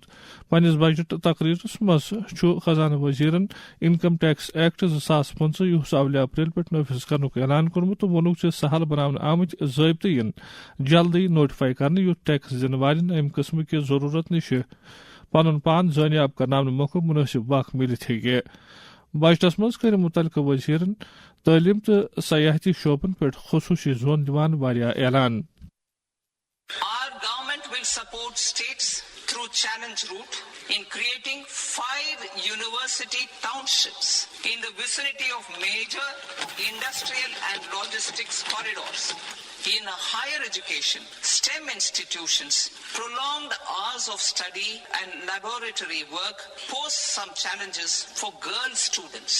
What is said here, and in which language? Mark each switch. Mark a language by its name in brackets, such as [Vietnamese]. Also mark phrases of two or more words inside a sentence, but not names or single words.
[Kashmiri] پننس بجٹ تقریرس مز چھُ خزانہ وزیرن انکم ٹیکس ایکٹ 2015 یُس اولہِ اپریل پہ نافذ کرنُک اعلان کوٚرمُت تہٕ ووٚنُکھ زِ سہل بناونہٕ آمٕتۍ ضٲبطہٕ یِن جلدی نوٹیفائی کرنہٕ یُتھ ٹیکس دِنہٕ والٮ۪ن امہِ قٕسمٕکہِ ضروٗرت نِش پنُن پان زٲنیاب کرناونہٕ مۄکھٕ منٲسب وق مِلِتھ ہیٚکہِ۔ بجٹس منٛز کٔرۍ مُتعلقہٕ وزیرن تعلیٖم تہٕ سیاحتی شعبن پٮ۪ٹھ خصوٗصی زون دِوان واریاہ اعلان۔ [English] Our government will support states through challenge route in creating 5 university townships in the vicinity of major industrial and logistics corridors. In higher education, STEM institutions, prolonged hours of study and laboratory work pose some challenges for girl students.